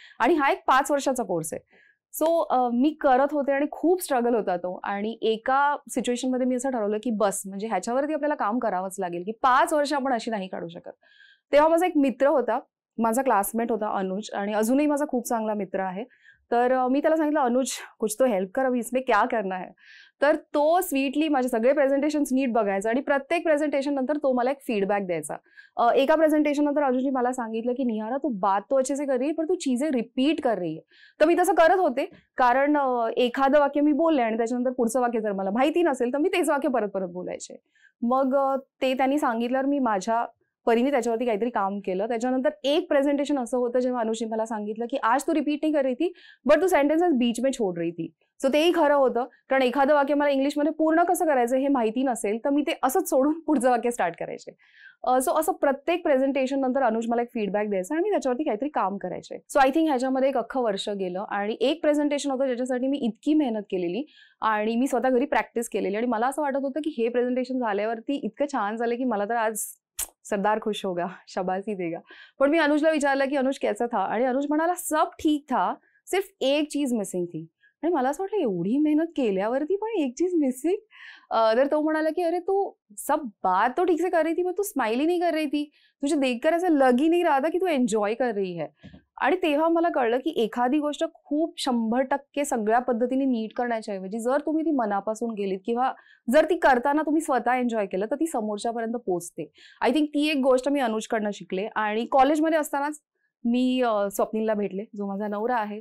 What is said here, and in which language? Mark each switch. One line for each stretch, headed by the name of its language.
Marathi: आणि हा एक 5 वर्षाचा कोर्स आहे. सो मी करत होते आणि खूप स्ट्रगल होता तो. आणि एका सिच्युएशनमध्ये मी असं ठरवलं की बस, म्हणजे ह्याच्यावरती आपल्याला काम करावंच लागेल, की 5 वर्ष आपण अशी नाही काढू शकत. तेव्हा माझा एक मित्र होता, माझा क्लासमेट होता अनुज, आणि अजूनही माझा खूप चांगला मित्र आहे. तर मी त्याला सांगितलं,
Hindi: अनुज कुछ तो हेल्प कर, अभी इसमें क्या करना है.
Marathi: तर तो स्वीटली माझे सगळे प्रेझेंटेशन्स नीट बघायचा आणि प्रत्येक प्रेझेंटेशन नंतर तो मला एक फीडबॅक द्यायचा. एका प्रेझेंटेशन नंतर अनुजनी मला सांगितलं की
Hindi: निहारा तू बात तो अच्छे से कर रही है, पर तू चीजें रिपीट कर रही है.
Marathi: तर मी तसं करत होते, कारण एखादं वाक्य मी बोलले आणि त्याच्यानंतर पुढचं वाक्य जर मला माहिती नसेल तर मी तेच वाक्य परत परत बोलायचे. मग ते त्यांनी सांगितल्यावर मी माझ्या परीने त्याच्यावरती काहीतरी काम केलं. त्याच्यानंतर एक प्रेझेंटेशन असं होतं जेव्हा अनुजनी मला सांगितलं की
Hindi: आज तू रिपीट नहीं कर रही थी, बट तू सेंटेन्सेस बीच में छोड़ रही थी.
Marathi: सो तेही खरं होतं, कारण एखादं वाक्य मला इंग्लिशमध्ये पूर्ण कसं करायचं हे माहिती नसेल तर मी ते असंच सोडून पुढचं वाक्य स्टार्ट करायचे. सो असं प्रत्येक प्रेझेंटेशन नंतर अनुज मला एक फीडबॅक द्यायचा आणि मी त्याच्यावरती काहीतरी काम करायचे. सो आय थिंक ह्याच्यामध्ये एक अख्खं वर्ष गेलं आणि एक प्रेझेंटेशन होतं ज्याच्यासाठी मी इतकी मेहनत केलेली आणि मी स्वतः घरी प्रॅक्टिस केलेली. आणि मला असं वाटत होतं की हे प्रेझेंटेशन झाल्यावरती इतकं छान झालं की मला तर आज
Hindi: सरदार खुश होगा, शाबाशी देगा.
Marathi: पण मी अनुजला विचारलं की
Hindi: अनुज कैसा था,
Marathi: आणि अनुज म्हणाला
Hindi: सब ठीक था, सिर्फ एक चीज मिसिंग थी.
Marathi: आणि मला असं वाटलं एवढी मेहनत केल्यावरती पण एक चीज मिसिंग. तर तो म्हणाला की
Hindi: अरे तू सब बात तो ठीक से कर रही थी, पर तू स्माइल ही नहीं कर रही थी, तुझे देखकर ऐसा लग ही नहीं रहा था की तू एन्जॉय कर रही है.
Marathi: आणि तेव्हा मला कळलं की एखादी गोष्ट खूप 100% सगळ्या पद्धतीने नीट करण्याच्या ऐवजी जर तुम्ही ती मनापासून गेलीत किंवा जर ती करताना तुम्ही स्वतः एन्जॉय केलं तर ती समोरच्यापर्यंत पोहोचते. आय थिंक ती एक गोष्ट मी अनुजकडनं शिकले. आणि कॉलेजमध्ये असतानाच मी स्वप्नीलला भेटले, जो माझा नवरा आहे.